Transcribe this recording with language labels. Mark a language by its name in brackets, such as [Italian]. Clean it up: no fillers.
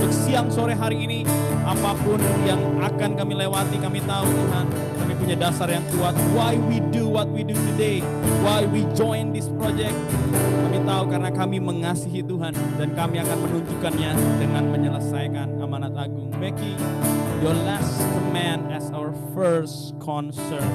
[Indonesian] siang sore hari ini, apapun yang akan kami lewati, kami tahu Tuhan, kami punya dasar yang kuat. [English] Why we do what we do today, why we join this project. [Indonesian] Kami tahu karena kami mengasihi Tuhan dan kami akan menunjukkannya dengan menyelesaikan amanat agung. [English] Becky, your last command as our first concern.